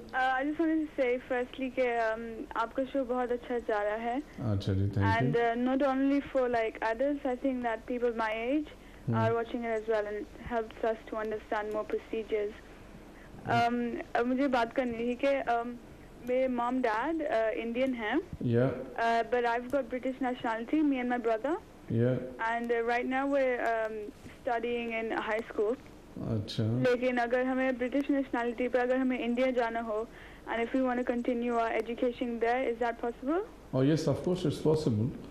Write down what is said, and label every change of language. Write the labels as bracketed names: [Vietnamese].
[English] I just wanted to say firstly [Urdu] کہ آپ کا شو بہت اچھا جا رہا ہے. اچھا جی, [English] thank you. And not only for like adults, I think that people my age are watching it as well, and it helps us to understand more procedures. [Urdu] مجھے بات کرنی تھی کہ میرے mom dad Indian ہیں. [English] Yeah. But I've got British nationality, me and my brother. Yeah. And right now we're studying in high school. [Urdu] اچھا. لیکن اگر ہمیں برٹش نیشنلٹی پہ اگر ہمیں انڈیا جانا ہو, [English] and if we want to continue our education there, is that possible? Oh yes, of course it's possible.